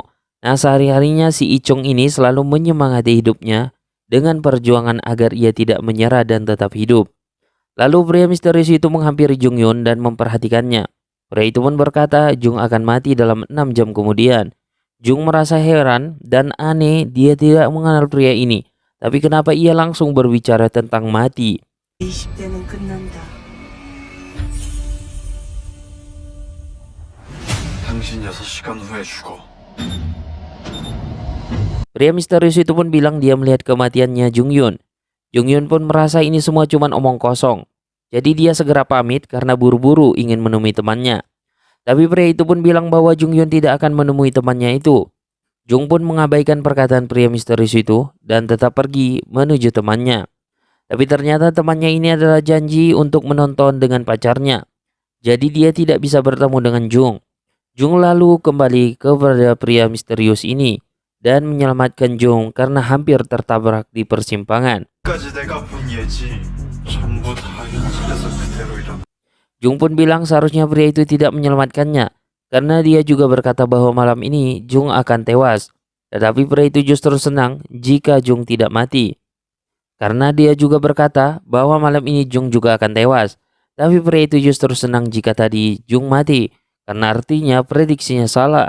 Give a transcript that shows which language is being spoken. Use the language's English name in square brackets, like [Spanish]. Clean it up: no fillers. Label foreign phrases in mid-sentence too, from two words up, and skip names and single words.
[Indonesian] Nah, sehari-harinya si Ichung ini selalu menyemangati hidupnya dengan perjuangan agar ia tidak menyerah dan tetap hidup. Lalu pria misterius itu menghampiri Jung Yun dan memperhatikannya. Pria itu pun berkata Jung akan mati dalam 6 jam kemudian. Jung merasa heran dan aneh, dia tidak mengenal pria ini. Tapi kenapa ia langsung berbicara tentang mati? [Korean] 20대는 끝난다. 당신 6시간 후에 죽어. [Indonesian] Pria misterius itu pun bilang dia melihat kematiannya Jung Yun. Jung Yun pun merasa ini semua cuma omong kosong. Jadi dia segera pamit karena buru-buru ingin menemui temannya. Tapi pria itu pun bilang bahwa Jung Yun tidak akan menemui temannya itu. Jung pun mengabaikan perkataan pria misterius itu dan tetap pergi menuju temannya. Tapi ternyata temannya ini adalah janji untuk menonton dengan pacarnya. Jadi dia tidak bisa bertemu dengan Jung. Jung lalu kembali kepada pria misterius ini dan menyelamatkan Jung karena hampir tertabrak di persimpangan. [Korean] 까지 내가 본 예지 전부 다 현실에서 그대로 일어나. [Indonesian] Jung pun bilang seharusnya pria itu tidak menyelamatkannya, karena dia juga berkata bahwa malam ini Jung akan tewas. Tetapi pria itu justru senang jika Jung tidak mati, karena dia juga berkata bahwa malam ini Jung juga akan tewas. Tapi pria itu justru senang jika tadi Jung mati, karena artinya prediksinya salah.